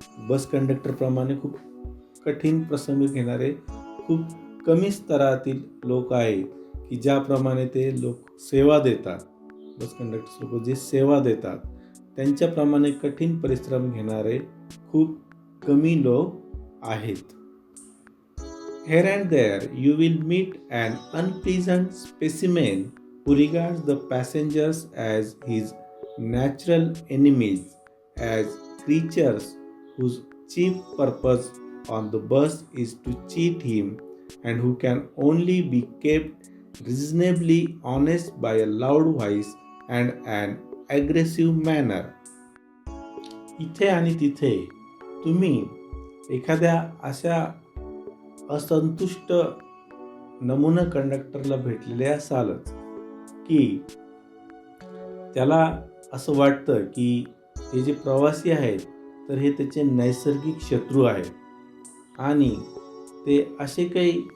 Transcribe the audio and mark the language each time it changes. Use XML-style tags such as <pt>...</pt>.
<mr>बस कंडक्टरप्रमाणे खूप कठीण प्रसंग घेणारे खूप कमी स्तरातील लोक आहेत की ज्याप्रमाणे ते लोक सेवा देतात, बस कंडक्टर लोक जे सेवा देतात त्यांच्याप्रमाणे कठीण परिश्रम घेणारे खूप कमी लोक आहेत.</mr> <en>Here and there you will meet an unpleasant specimen who regards the passengers as his natural enemies, as creatures whose chief purpose on the bus is to cheat him and who can only be kept reasonably honest by a loud voice and an aggressive manner.</en> <mr>इथे आणि तिथे तुम्ही एखाद्या अशा असंतुष्ट नमुना कंडक्टरला भेटलेले असालच की त्याला असं वाटतं की हे जे प्रवासी आहेत तर हे त्याचे नैसर्गिक शत्रू आहेत आणि ते असे काही</mr>